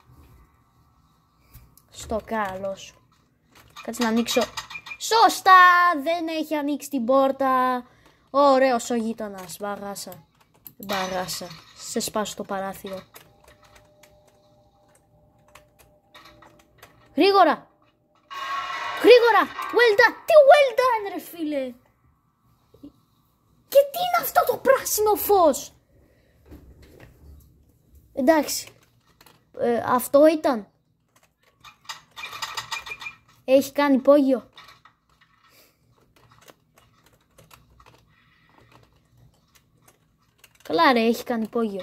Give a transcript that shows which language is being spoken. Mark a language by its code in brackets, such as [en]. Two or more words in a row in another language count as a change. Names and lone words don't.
[el] Στο καλό σου. Κάτσε να ανοίξω. Σωστά! Δεν έχει ανοίξει την πόρτα. Ωραίος ο γείτονας. Μπαγάσα. Σε σπάσω το παράθυρο. Γρήγορα. [en] Well done. Τι well done [el] ρε φίλε. Και τι είναι αυτό το πράσινο φως. Εντάξει. Αυτό ήταν. Έχει κάνει υπόγειο. Καλά ρε, έχει κάνει υπόγειο.